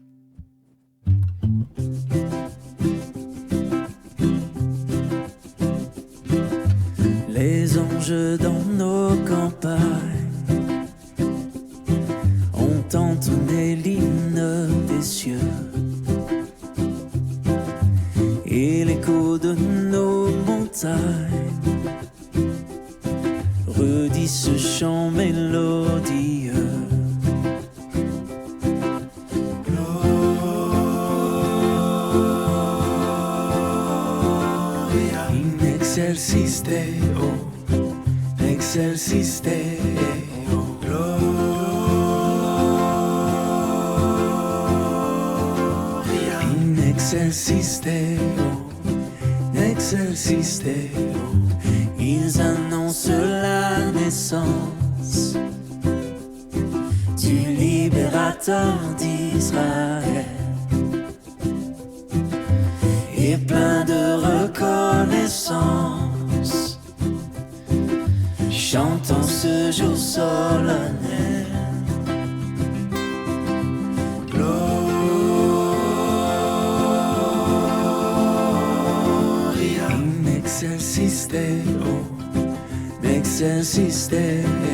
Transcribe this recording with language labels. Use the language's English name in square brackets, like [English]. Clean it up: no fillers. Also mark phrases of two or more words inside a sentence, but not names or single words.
[French] Les anges dans nos campagnes ont entonné l'hymne des cieux, et l'écho de nos montagnes redit ce chant mélodieux. [Latin] In excelsis Deo, excelsis Deo, gloria. In excelsis Deo, excelsis Deo, [French] ils annoncent la naissance du libérateur d'Israël. Et plein de reconnaissance, chantons ce jour solennel. [Latin] Gloria in excelsis Deo, excelsis Deo.